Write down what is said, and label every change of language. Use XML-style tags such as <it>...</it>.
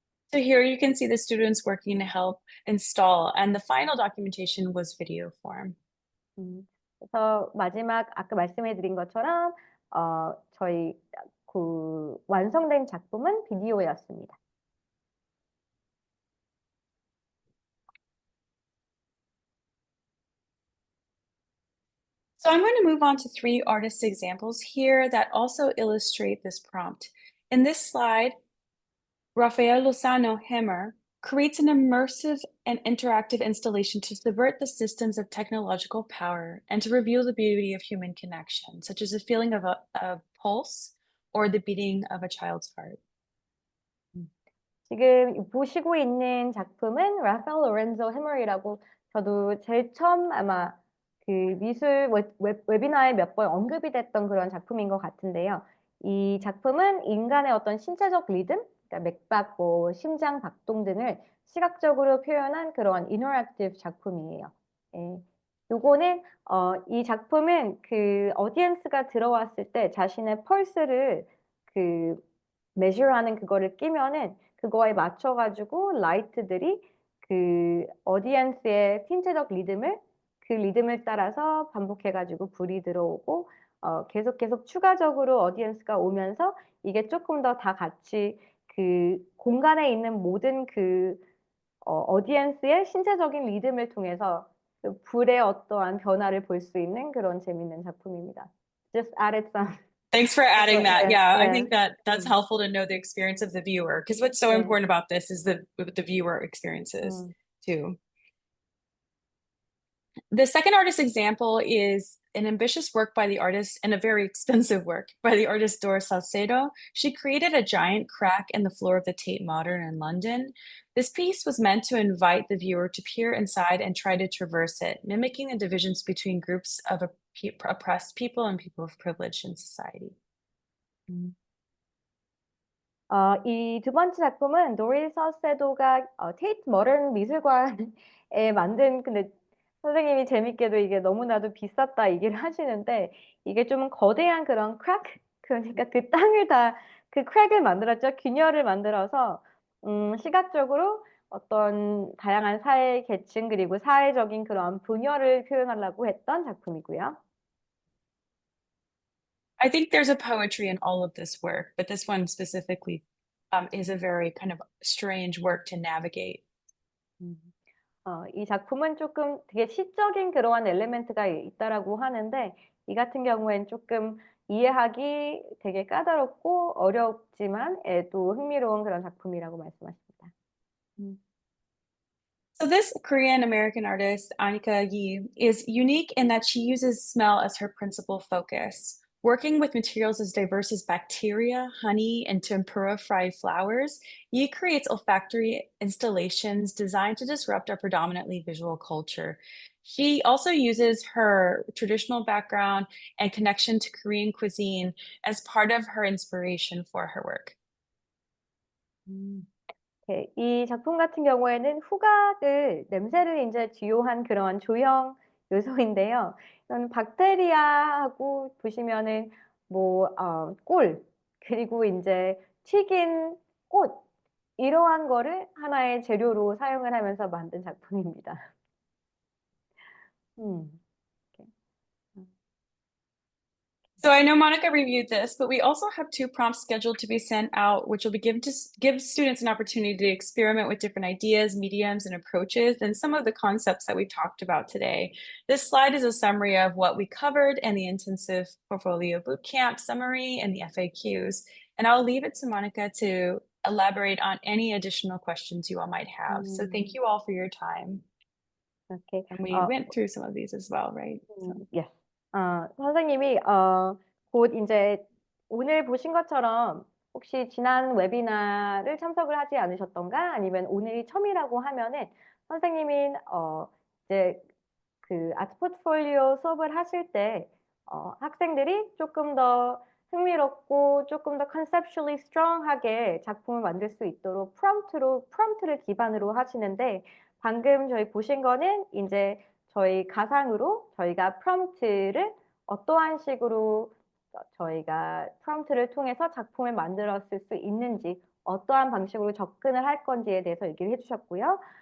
<en>So here you can see the students working to help install, and the final documentation was video form.</en> <ko>그래서 마지막 아까 말씀해 드린 것처럼 저희 그 완성된 작품은 비디오였습니다.</ko> <en>So I'm going to move on to 3 artist examples here that also illustrate this prompt. In this slide, Rafael Lozano Hemmer creates an immersive and interactive installation to subvert the systems of technological power and to reveal the beauty of human connection, such as the feeling of a pulse or the beating of a child's heart.</en> <ko>지금 보시고 있는 작품은 라파엘 로렌조 해머이라고 저도 제일 처음 아마 그 미술 웨비나에 몇 번 언급이 됐던 그런 작품인 것 같은데요. 이 작품은 인간의 어떤 신체적 리듬, 그러니까 맥박, 뭐 심장 박동 등을 시각적으로 표현한 그런 인터랙티브 작품이에요. 예. 요거는 이 작품은 그 어디엔스가 들어왔을 때 자신의 펄스를 그 메저하는 그거를 끼면은 그거에 맞춰가지고 라이트들이 그 어디엔스의 신체적 리듬을 그 리듬을 따라서 반복해가지고 불이 들어오고 계속 추가적으로 어디엔스가 오면서 이게 조금 더 다 같이 그 공간에 있는 모든 그 어디엔스의 신체적인 리듬을 통해서 그 불의 어떠한 변화를 볼 수 있는 그런 재밌는 작품입니다.</ko> <en>Just added some. Thanks for adding that. Yeah, I Yeah. think that's helpful to know the experience of the viewer, because what's so Yeah. important about this is the viewer experiences too. The second artist example is an ambitious work by the artist and a very expensive work by the artist Doris Salcedo. She created a giant crack in the floor of the Tate Modern in London. This piece was meant to invite the viewer to peer inside and try to traverse it, mimicking the divisions between groups of oppressed people and people of privilege in society.</en> <ko>이 두 번째 작품은 노리 서세도가 테이트 머런 미술관에 만든 근데 선생님이 재밌게도 이게 너무나도 비쌌다 얘기를 하시는데 이게 좀 거대한 그런 크랙 그러니까 그 땅을 다 그 크랙을 만들었죠. 균열을 만들어서 시각적으로 어떤 다양한 사회 계층 그리고 사회적인 그런 분열을 표현하려고 했던 작품이고요.</ko> <en>I think there's a poetry in all of this work, but this one specifically is a very kind of strange work to navigate. 음.</en> <ko>이 작품은 조금 되게 시적인 그러한 엘리멘트가 있다라고 하는데 이 같은 경우엔 조금 이해하기 되게 까다롭고 어렵지만 또 흥미로운 그런 작품이라고 말씀하십니다. 음.</ko> <en>So this Korean American artist, Anika Yi, is unique in that she uses smell as her principal focus. Working with materials as diverse as bacteria, honey, and tempura fried flowers, Yi creates olfactory installations designed to disrupt our predominantly visual culture. She also uses her traditional background and connection to Korean cuisine as part of her inspiration for her work. 음.</en> <ko>네, 이 작품 같은 경우에는 후각을 냄새를 인제 주요한 그러한 조형 요소인데요. 이건 박테리아하고 보시면은 뭐 꿀 그리고 인제 튀긴 꽃 이러한 거를 하나의 재료로 사용을 하면서 만든 작품입니다. 음. 이렇게.</ko> <en>So I know Monica reviewed this, but we also have 2 prompts scheduled to be sent out, which will be given to give students an opportunity to experiment with different ideas, mediums, and approaches, and some of the concepts that we talked about today. This slide is a summary of what we covered and the intensive portfolio bootcamp summary and the FAQs. And I'll leave it to Monica to elaborate on any additional questions you all might have. So thank you all for your time.</en> <ko>이렇게</ko> <en>And we went through some of these as well, right? So. yes.</en> <ko>선생님이 곧 인제 오늘 보신 것처럼 혹시 지난 웨비나를 참석을 하지 않으셨던가 아니면 오늘이 처음이라고 하면은 선생님이 이제 그 아트 포트폴리오 수업을 하실 때 학생들이 쪼끔 더 흥미롭고 쪼끔 더</ko> <en>conceptually strong</en> <ko>하게 작품을 만들 수 있도록 프롬프트를 기반으로 하시는데 방금 저희 보신 거는 인제 저희 가상으로 저희가 프롬프트를 어떠한 식으로 저희가 프롬프트를 통해서 작품을 만들었을 수 있는지 어떠한 방식으로 접근을 할 건지에 대해서 얘기를 해 주셨고요.</ko>